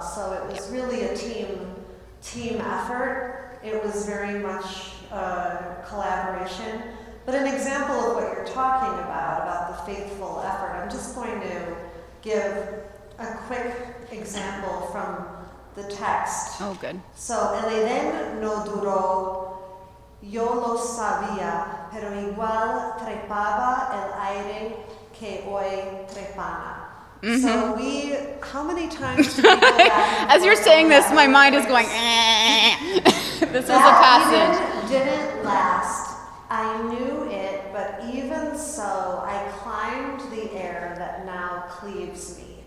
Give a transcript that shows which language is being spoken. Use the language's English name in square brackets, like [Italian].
[English] So it was really a team effort. It was very much collaboration. But an example of what you're talking about the faithful effort, I'm just going to give a quick example from the text. Oh, good. [Spanish] So, el Edén no duró. Yo lo sabía, pero igual trepaba el aire que hoy trepana. Mm-hmm. [English] So how many times do we go back? As you're saying this, my mind is going, This was a passage. Didn't last. I knew it, but even so, I climbed the air that now cleaves me.